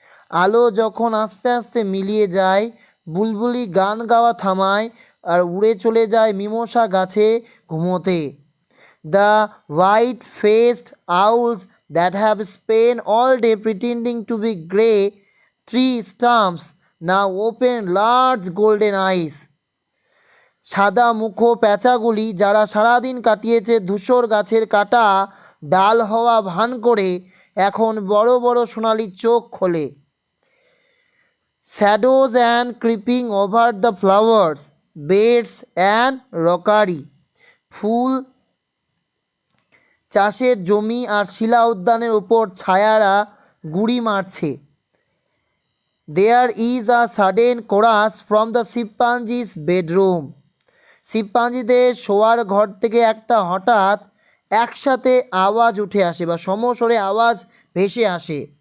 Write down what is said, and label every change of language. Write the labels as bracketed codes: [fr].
[bn] আলো যখন আস্তে আস্তে মিলিয়ে যায়, বুলবুলি গান গাওয়া থামায় আর উড়ে চলে যায় মিমোসা গাছে ঘুমোতে। [en] The white-faced owls that have spent all day pretending to be grey tree stumps now open large golden eyes. [bn] সাদা মুখো প্যাঁচাগুলি যারা সারাদিন কাটিয়েছে ধূসর গাছের কাটা ডাল হওয়া ভান করে এখন বড় বড় সোনালি চোখ খোলে। [en] Shadows and creeping over the flowers beds and rockery. [bn] ফুল চাষের জমি আর শিলা উদ্যানের উপর ছায়ারা গুড়ি মারছে। [en] There is a sudden chorus from the chimpanzee's bedroom. [bn] শিম্পাঞ্জিদের শোয়ার ঘর থেকে একটা হঠাৎ একসাথে আওয়াজ উঠে আসে বা সমস্বরে আওয়াজ ভেসে আসে।